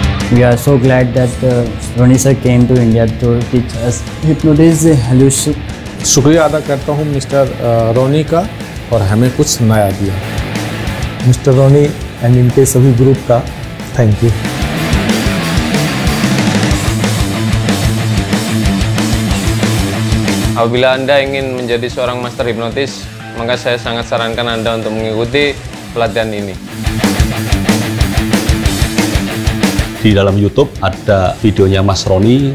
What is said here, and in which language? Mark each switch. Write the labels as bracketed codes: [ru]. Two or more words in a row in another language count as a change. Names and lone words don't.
[en] We are so glad that Ronnie sir came to India to teach us hypnosis, hallucination. [hi] शुक्रिया अदा करता हूँ मिस्टर रोनी का और हमें कुछ नया दिया। मिस्टर रोनी एंड इनके सभी ग्रुप का [en] thank you. [id] Apabila Anda ingin menjadi seorang master hipnotis, maka saya sangat sarankan Anda untuk mengikuti pelatihan ini. Di dalam YouTube ada videonya Mas Roni.